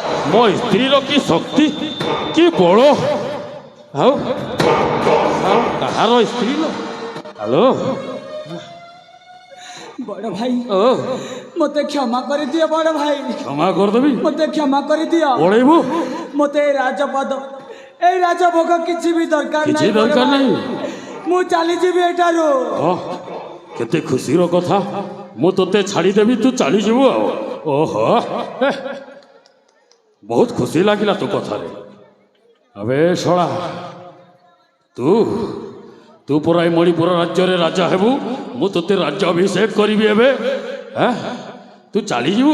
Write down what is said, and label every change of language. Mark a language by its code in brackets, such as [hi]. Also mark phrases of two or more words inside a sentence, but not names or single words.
[or] ମୋ ସ୍ତ୍ରୀର କି ଶକ୍ତି କି ବଳ ଆଉ କାହାର ସ୍ତ୍ରୀ ଲୋ ହ୍ୟାଲୋ ବଡ଼ ଭାଇ ও ମତେ କ୍ଷମା କରେ ଦିଓ ବଡ଼ ଭାଇ ক্ষমা କରିଦେବି ମତେ କ୍ଷମା କରେ ଦିଓ ପଳେଇବୁ ମତେ ଏଇ ରାଜପଦ ଏଇ ରାଜଭୋଗ କିଛି ବି ଦରକାର କିଛି ନାହିଁ ଦରକାର ନାହିଁ ମୁଁ ଚାଲିଯିବି ଏଠାରୁ କେତେ ଖୁସିର କଥା ମୁଁ ତୋତେ ଛାଡ଼ିଦେବି ତୁ ଚାଲିଯିବୁ ଆଉ ଓହୋ ବହୁତ ଖୁସି ଲାଗିଲା ତୋ କଥାରେ ଆବେ ଶଳା ତୁ ପରା ଏ ମଣିପୁର ରାଜ୍ୟରେ ରାଜା ହେବୁ ମୁଁ ତୋତେ ରାଜ୍ୟାଭିଷେକ କରିବି ଏବେ ତୁ ଚାଲିଯିବୁ